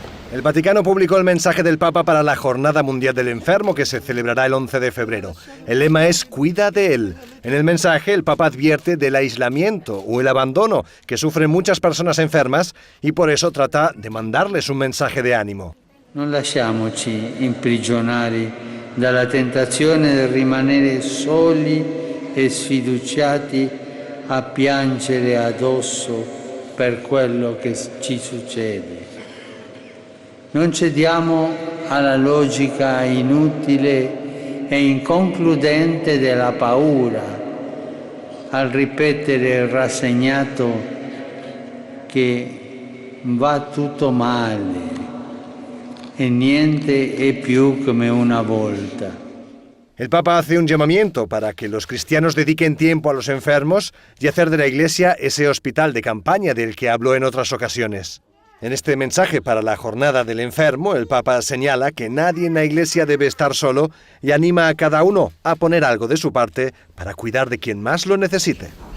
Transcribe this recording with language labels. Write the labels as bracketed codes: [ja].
[es] El Vaticano publicó el mensaje del Papa para la Jornada Mundial del Enfermo, que se celebrará el 11 de febrero. El lema es «Cuida de él». En el mensaje, el Papa advierte del aislamiento o el abandono que sufren muchas personas enfermas y por eso trata de mandarles un mensaje de ánimo. [it] Non lasciamoci imprigionare dalla tentazione di rimanere soli e sfiduciati a piangere addosso per quello che ci succede. Non cediamo alla logica inutile e inconcludente della paura, al ripetere rassegnato che va tutto male e niente è più come una volta. [es] El Papa hace un llamamiento para que los cristianos dediquen tiempo a los enfermos y hacer de la Iglesia ese hospital de campaña del que habló en otras ocasiones. En este mensaje para la Jornada del Enfermo, el Papa señala que nadie en la Iglesia debe estar solo y anima a cada uno a poner algo de su parte para cuidar de quien más lo necesite.